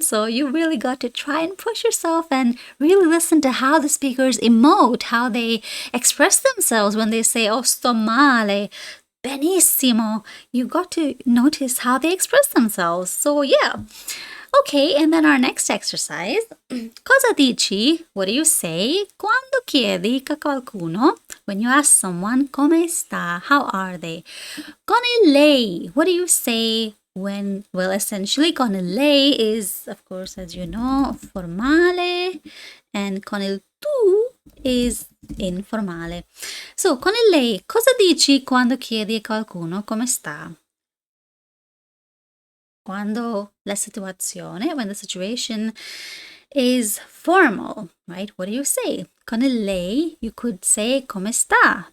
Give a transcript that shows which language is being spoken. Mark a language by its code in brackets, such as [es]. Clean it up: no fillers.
[en] So you really got to try and push yourself and really listen to how the speakers emote, how they express themselves when they say, oh, [it] sto male, benissimo. [en] You got to notice how they express themselves. So yeah. Okay, and then our next exercise. [it] Cosa dici? [en] What do you say [it] quando chiedi a qualcuno? [en] When you ask someone, [it] come sta? [en] How are they? [it] Con il lei. [en] What do you say when, well, essentially, [it] con il lei [en] is, of course, as you know, formale, and [it] con il tu [en] is informale. [it] So, con il lei, cosa dici quando chiedi a qualcuno come sta? [en] When the situation is formal, right? What do you say? [it] Con il lei, [en] you could say [it] come sta.